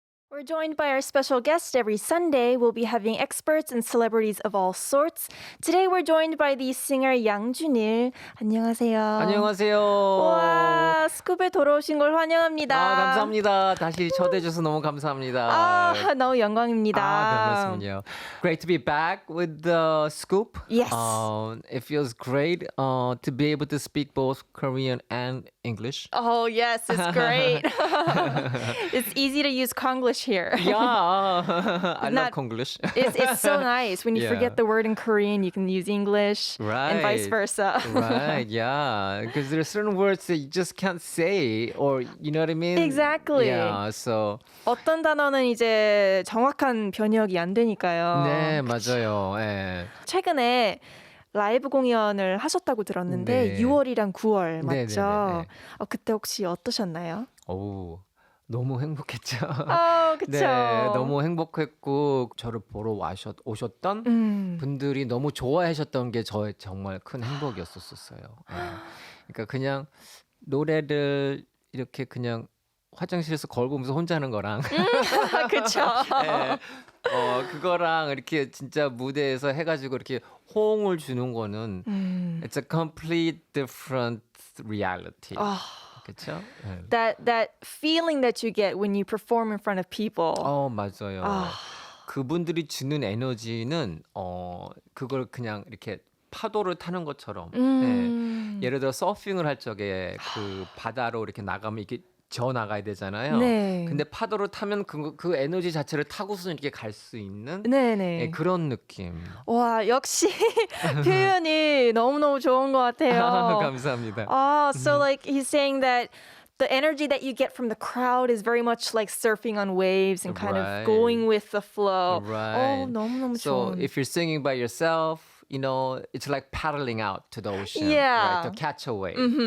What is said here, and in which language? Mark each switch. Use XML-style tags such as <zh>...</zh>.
<en>We're joined by our special guest every Sunday. We'll be having experts and celebrities of all sorts. Today we're joined by the singer 양준일.</en> <ko>안녕하세요. 안녕하세요. 와, 스쿱에 돌아오신 걸 환영합니다. 감사합니다. 다시 초대해줘서 너무 감사합니다. 너무 영광입니다. 별 말씀은요.</ko> <en>Great to be back with the Scoop. Yes. It feels great to be able to speak both Korean and English. Oh, yes, it's great. It's easy to use Konglish here. Yeah, I love Konglish. It's so nice. When you Yeah. forget the word in Korean, you can use English and vice versa. Right, yeah. Because there are certain words that you just can't say, or you know what I mean? Exactly. Yeah, so.</en> <ko>어떤 단어는 이제 정확한 번역이 안 되니까요. 네, 맞아요. 예. 최근에 라이브 공연을 하셨다고 들었는데 네. 6월이랑 9월 맞죠? 네네네. 그때 혹시 어떠셨나요? 오, 너무 행복했죠. 그쵸. 네, 너무 행복했고 저를 보러 오셨던 분들이 너무 좋아하셨던 게 저의 정말 큰 행복이었었어요. 네. 그러니까 그냥 노래를 이렇게 그냥 화장실에서 거울 보면서 혼자 하는 거랑 그쵸. 네. 그거랑 이렇게 진짜 무대에서 해가지고 이렇게 호응을 주는 거는</ko> <en>it's a complete different reality.</en> <ko>그렇죠? 네.</ko> <en>That feeling that you get when you perform in front of people.</en> <ko>맞아요. 그분들이 주는 에너지는 그걸 그냥 이렇게 파도를 타는 것처럼 네. 예를 들어 서핑을 할 적에 그 바다로 이렇게 나가면 이게 저 나가야 되잖아요. 네. 근데 파도를 타면 그 에너지 자체를 타고서 이렇게 갈 수 있는 네네. 네, 그런 느낌. 와, 역시 표현이 너무너무 좋은 것 같아요. 감사합니다.</ko> <en>So like he's saying that the energy that you get from the crowd is very much like surfing on waves and kind Right. of going with the flow. Right.</en> <ko>너무너무</ko> <en>So</en> <ko>좋은.</ko> <en>if you're singing by yourself, you know, it's like paddling out to the ocean, Yeah. right, to catch a wave.</en>